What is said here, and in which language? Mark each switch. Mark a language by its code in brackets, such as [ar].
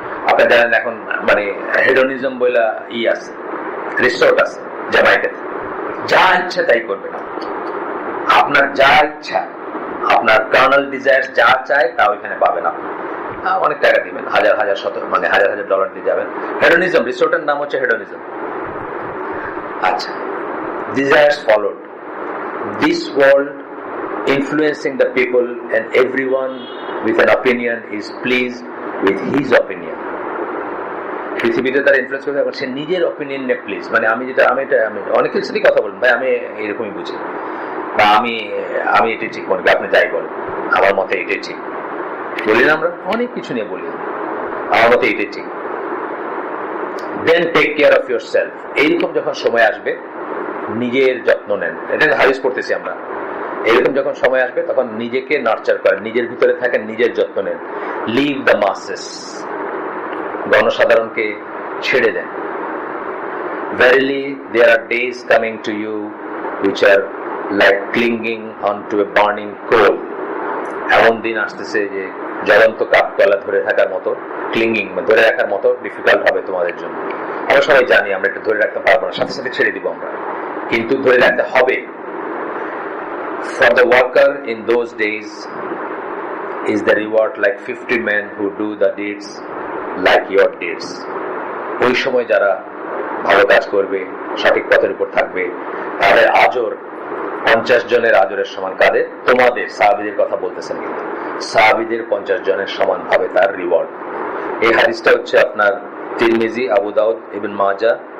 [bn] আপনারা জানেন এখন মানে হেডোনিজম বলে আছে, রিসোর্ট আছে জামাইকাতে, যা ইচ্ছা তাই করবেন। আপনার যা ইচ্ছা, আপনার কার্নাল ডিজায়ার যা চায় তা ওইখানে পাবেন। আপনি অনেক টাকা দিবেন, হাজার $1,000 দিয়ে যাবেন। হেডোনিজম, রিসোর্টের নাম হচ্ছে হেডোনিজম। [en] আচ্ছা, desires followed, this world influencing the people and everyone with an opinion is pleased with his opinion. [bn] পৃথিবীতে তার ইনফ্লুয়েন্স করতে পারে, সে নিজের অপিনিয়ন নে প্লিজ, মানে আমি অনেকের সাথেই কথা বলবো, ভাই আমি এরকমই বুঝি, বা আমি এটাই ঠিক মনে করি, আপনি যাই বলেন, আমার মতে এটাই ঠিক বলি না, আমরা অনেক কিছু নিয়ে বলি, আমার মতে এটাই ঠিক। [en] Then take care of yourself. [bn] এইরকম যখন সময় আসবে নিজের যত্ন নেন, এটা হাদিস পড়তেছি আমরা, এরকম যখন সময় আসবে তখন নিজেকে নার্চার করেন, নিজের ভিতরে থাকেন, নিজের যত্ন নেন। [en] leave the masses, [bn] গণসাধারণকে ছেড়ে দেন। [en] Verily there are days coming to you which are like clinging onto a burning coal. [bn] এমন দিন আসতেছে যে জ্বলন্ত কাঠকয়লা ধরে থাকার মতো, ক্লিঙ্গিং ধরে রাখার মতো ডিফিকাল্ট হবে তোমাদের জন্য। আমরা সবাই জানি আমরা একটু ধরে রাখতে পারবো না, সাথে সাথে ছেড়ে দিব আমরা, কিন্তু ধরে রাখতে হবে। [en] For the worker in those days is the reward like 50 men who do the deeds like your deeds. [bn] ওই সময় যারা ভালো কাজ করবে, সঠিক পথের উপর থাকবে, তাদের আজর 50 জনের আজরের সমান। কাদের? তোমাদের, সাহাবীদের কথা বলতেছেন, কিন্তু সাহাবীদের 50 জনের সমান ভাবে তার রিওয়ার্ড। এই হাদিসটা হচ্ছে আপনার তিরমিজি, আবু দাউদ, ইবনে মাজাহ।